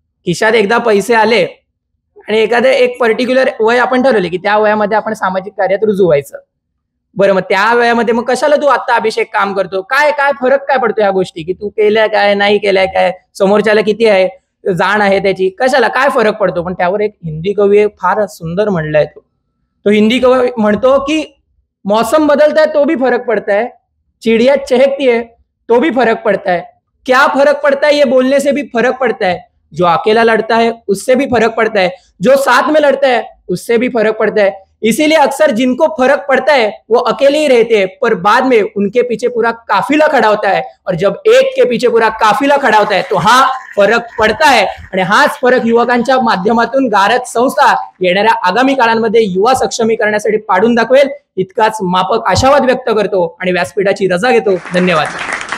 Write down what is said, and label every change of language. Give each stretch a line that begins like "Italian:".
Marathi: खिशात एकदा पैसे आले आणि एक पर्टिक्युलर वय आपण ठरवले की त्या वयामध्ये आपण सामाजिक कार्यात रुजू व्हायचं. बरं, मग त्या वयामध्ये मग कशाला तू आता अभिषेक काम करतो, काय फरक काय पडतो या गोष्टी, की तू केल्या काय नाही केल्या काय, समोरच्याला किती आहे जाण आहे त्याची, कशाला काय फरक पडतो. पण त्यावर एक हिंदी कवी फार सुंदर म्हणलाय.
Hindi: तो हिंदी कवी म्हणतो की मौसम बदलता है तो भी फर्क पड़ता है, चिड़िया चहकती है तो भी फर्क पड़ता है, क्या फर्क पड़ता है ये बोलने से भी फर्क पड़ता है, जो अकेला लड़ता है उससे भी फर्क पड़ता है, जो साथ में लड़ता है उससे भी फर्क पड़ता है. इसीलिए अक्सर जिनको फर्क पड़ता है वो अकेले ही रहते हैं, पर बाद में उनके पीछे पूरा काफिला खड़ा होता है. और जब एक के पीछे पूरा काफिला खड़ा होता है तो हा फरक पडता है.
Marathi: आणि हाच फरक युवकांच्या माध्यमातून गारद संस्था येणाऱ्या आगामी काळांमध्ये युवा सक्षमीकरणासाठी पाडून दाखवेल, इतकाच मापक आशावाद व्यक्त करतो आणि व्यासपीठाची रजा घेतो. धन्यवाद.